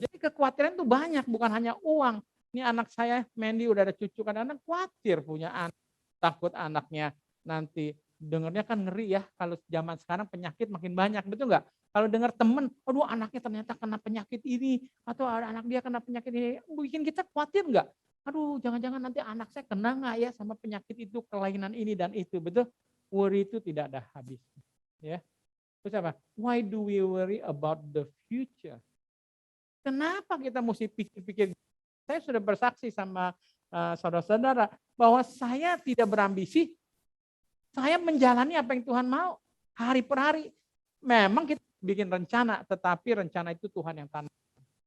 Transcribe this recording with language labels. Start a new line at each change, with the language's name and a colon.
Indonesian: Jadi kekhawatiran itu banyak, bukan hanya uang. Ini anak saya Mandy udah ada cucu, kadang-kadang khawatir punya anak, takut anaknya nanti dengarnya kan ngeri ya, kalau zaman sekarang penyakit makin banyak, betul nggak? Kalau dengar temen, aduh anaknya ternyata kena penyakit ini, atau anak dia kena penyakit ini, bikin kita khawatir nggak? Aduh jangan-jangan nanti anak saya kena nggak ya sama penyakit itu, kelainan ini dan itu, betul? Worry itu tidak ada habis. Ya. Terus apa?
English: Why do we worry about the future?
Indonesian: Kenapa kita mesti pikir-pikir? Saya sudah bersaksi sama saudara-saudara bahwa saya tidak berambisi. Saya menjalani apa yang Tuhan mau hari per hari. Memang kita bikin rencana, tetapi rencana itu Tuhan yang tanamkan.